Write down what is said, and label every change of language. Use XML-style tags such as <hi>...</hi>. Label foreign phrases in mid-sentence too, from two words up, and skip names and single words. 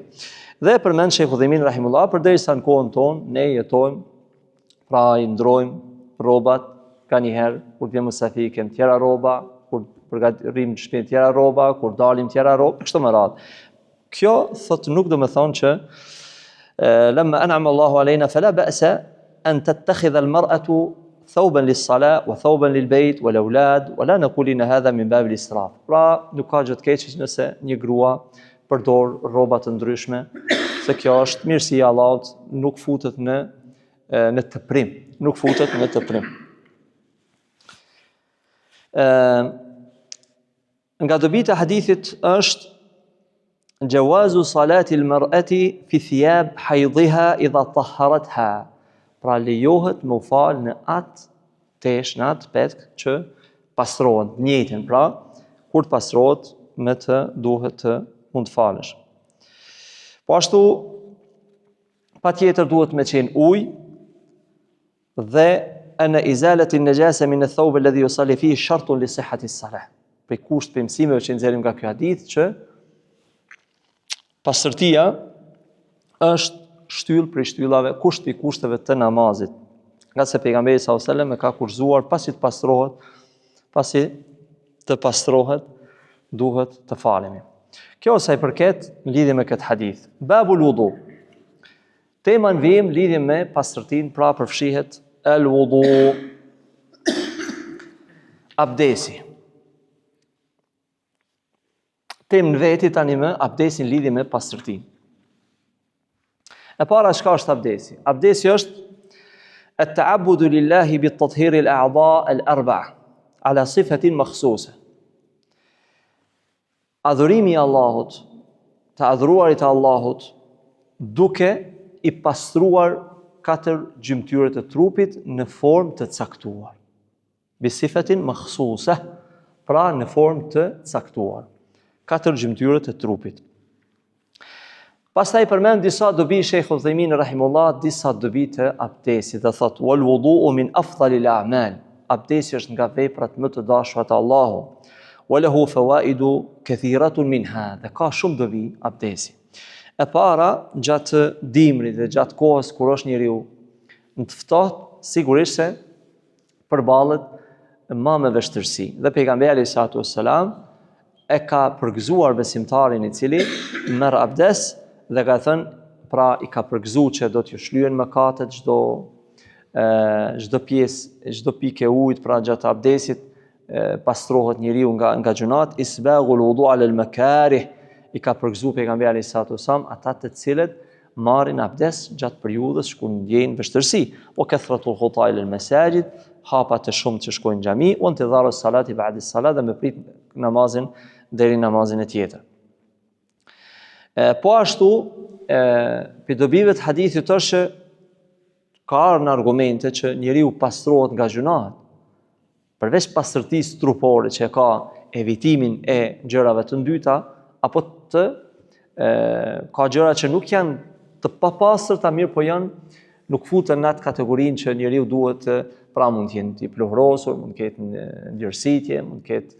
<sq>Dhe përmend Sheikh Uthaymin rahimullah, përderisa në kohën tonë ne jetojmë, pra i ndrojmë rrobat, ka njëherë kur vjen musafir kem tjera rroba, kur përgatitim në shtëpi tjera rroba, kur dalim tjera rroba, kështu me radhë. Kjo thot nuk do të thonë që</sq> <ar>لما أنعم الله علينا فلا بأس أن تتخذ المرأة ثوبا للصلاة وثوبا للبيت والأولاد ولا نقول إن هذا من باب الإسراف.</ar> <sq>Pra nuk ka gjë të keq nëse një grua përdor rroba të ndryshme, se kjo është mirësia e Allahut, nuk futet në teprim, nuk futet në teprim. Nga dobitë e hadithit është</sq> <ar>جواز صلاة المرأة في ثياب حيضها إذا طهرتها.</ar> <sq>Pra lejohet me u fal në atë tesh, në atë petkë që pastrohet, njëjtën, pra kur të pastrohet me të duhet të mund të falesh. Po ashtu patjetër duhet me qenë ujë dhe</sq> <ar>أن إزالة النجاسة من الثوب الذي يصلي فيه شرط لصحة الصلاة.</ar> <sq>Për kusht për mësimeve që nxjerrim nga ky hadith që pastërtia është shtyllë për shtyllave, kusht i kushteve të namazit. Nga se pejgamberi</sq> <ar>صلى الله عليه وسلم</ar> <sq>e ka kurzuar pasi të pastrohet, duhet të falemi. Kjo sa i përket në lidhje me këtë hadith.</sq> <ar>باب الوضوء.</ar> <sq>Tema në vijim lidhje me pastërtinë, pra përfshihet</sq> <ar>الوضوء,</ar> <sq>abdesi. Temë në veti tani me abdesin lidhje me pastërtinë. E para çka është abdesi? Abdesi është</sq> <ar>التعبد لله بتطهير الأعضاء الأربعة على صفة مخصوصة.</ar> <sq>Adhurimi i Allahut, të adhuruarit e Allahut, duke i pastruar 4 gjymtyrët e trupit në formë të caktuar.</sq> <ar>بصفة مخصوصة,</ar> <sq>pra në formë të caktuar. 4 gjymtyrët e trupit. Pastaj përmend disa dobi Sheikh Uthaymin rahimullah, disa dobi të abdesit, dhe thot</sq> <ar>والوضوء من أفضل الأعمال.</ar> <sq>Abdesi është nga veprat më të dashura të Allahut.</sq> <ar>وله فوائد كثيرة منها.</ar> <sq>Dhe ka shumë dobi abdesi. E para, gjatë dimrit dhe gjatë kohës kur është njeriu në të ftohtë, sigurisht se përballet me vështirësi. Dhe pejgamberi</sq> <ar>صلى الله عليه وسلم</ar> <sq>e ka përgëzuar besimtarin i cili merr abdes dhe ka thënë, pra i ka përgëzuar që do t'ju shlyen mëkatet, çdo pjesë, çdo pikë ujit, pra gjatë abdesit pastrohet njeriu nga gjunat,</sq> <ar>إسباغ الوضوء على المكاره,</ar> <sq>i ka përgëzuar pejgamberi</sq> <ar>صلى الله عليه وسلم</ar> <sq>ata të cilët marrin abdes gjatë periudhës kur ndjejnë vështirësi, o</sq> <ar>كثرة الخطا إلى المساجد,</ar> <sq>hapa të shumë që shkojnë në xhami, o</sq> <ar>انتظار الصلاة بعد الصلاة,</ar> <sq>dhe me prit namazin deri namazin e tjetër. Po ashtu, për dobive të hadithit është që ka ardhur në argumente që njeriu pastrohet nga gjunahet. Përveç pastërtisë trupore që ka evitimin e gjërave të ndyta, apo ka gjëra që nuk janë të papastërta, mirë po nuk futen në atë kategorinë që njeriu duhet, pra mund të jenë i pluhrosur, mund të ketë ndjersitje, mund të ketë.</sq>